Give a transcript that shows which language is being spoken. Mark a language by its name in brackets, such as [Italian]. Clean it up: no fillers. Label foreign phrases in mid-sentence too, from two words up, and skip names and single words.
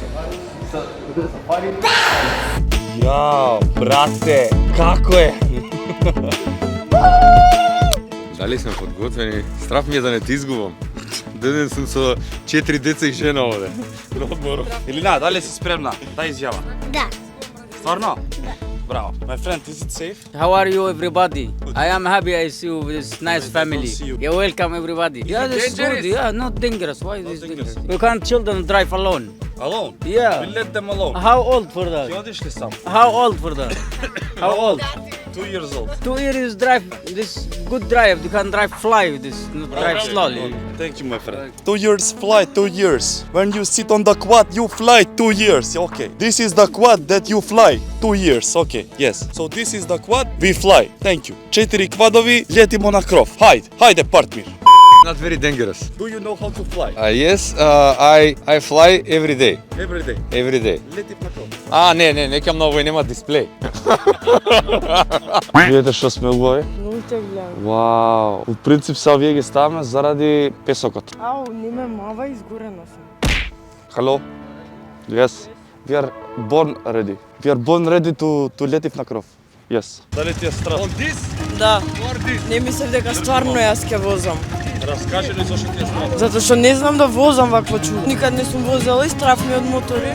[Macedonian] Јао, брате, како е? Дали сме подготвени? Страф ми е да не те изгубам. Деден сум со 4 деца и жена овде. На одморот. Илина, дали си спремна? Дај изјава. Да, Стварно? [English] Bravo. My friend, is it safe? How are you, everybody? I am happy I see you with this nice family. see you. You're welcome, everybody. Yeah, this is good. Yeah, not dangerous. Why is this dangerous? You can't children drive alone. Alone? Yeah. We let them alone. How old for [Macedonian] Ти [English] that? [Macedonian] одиш ли сам? [English] How old for that? How old? 2 years old. 2 years drive. This good drive. You can drive fly with this. Not drive slowly. Thank you, my friend. 2 years fly, 2 years. When you sit on the quad, you fly 2 years. Okay. This is the quad that you fly 2 years. Okay. Yes. So this is the quad, we fly. Thank you. [Macedonian] 4 квадови, летимо на кров. Хайде, партнир. [English] Not very dangerous. Do you know how to fly? Yes, I fly every day. Every day. Every day. [Macedonian] Лети на кров. Не ќе многу и нема дисплеј. Видите што сме убави? Многу те гледам. Вау. Од принцип се овие ги ставаме заради песокот. Ау, не ме мава, изгорена сум. [English] Hello? Yes. We are born ready. We are born ready to let it [Macedonian] на кров. Yes. Дали ти е страв? Да. Не мислев дека стварно јас ќе возам. Раскажи ни зашто ти е страв? Затоа што не знам да возам вакво чудо. Никад не сум возела и страв ми од мотори.